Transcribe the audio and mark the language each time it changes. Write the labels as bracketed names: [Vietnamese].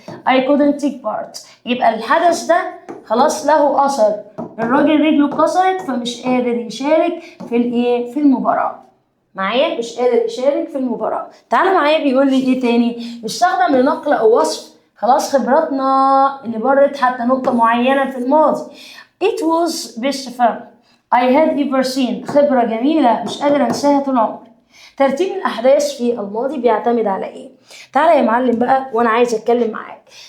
[English] I couldn't take part، [Arabic] يبقى الحدث ده خلاص له اثر، الراجل رجله اتكسرت فمش قادر يشارك في الايه في المباراه. معايا؟ مش قادر يشارك في المباراه. تعالوا معايا، بيقول لي ايه تاني؟ يستخدم لنقل او وصف خلاص خبراتنا اللي مرت حتى نقطة معينة في الماضي. [English] It was best fun I had ever seen، [Arabic] خبرة جميلة مش قادر انساها طول عمري. ترتيب الأحداث في الماضي بيعتمد على إيه؟ تعالى يا معلم بقى وأنا عايز أتكلم معاك.